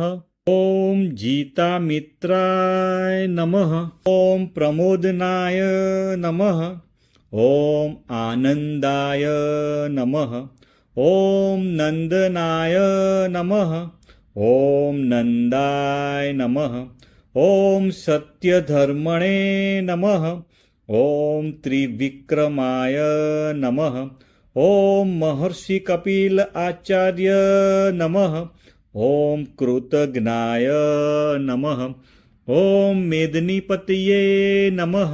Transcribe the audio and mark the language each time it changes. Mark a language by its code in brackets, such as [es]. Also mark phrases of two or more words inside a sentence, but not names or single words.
[sa] ઓમ જીતામિત્રાય નમઃ. ઓમ પ્રમોદનાય નમઃ. ઓમ આનંદાય નમઃ. ઓમ નંદનાય નમઃ. ઓમ નંદાય નમઃ. ॐ सत्यधर्मणे नमः। ॐ त्रिविक्रमाय नमः। ॐ महर्षि कपिल आचार्य नमः। ॐ कृतज्ञाय नमः। ॐ मेदिनीपतये नमः।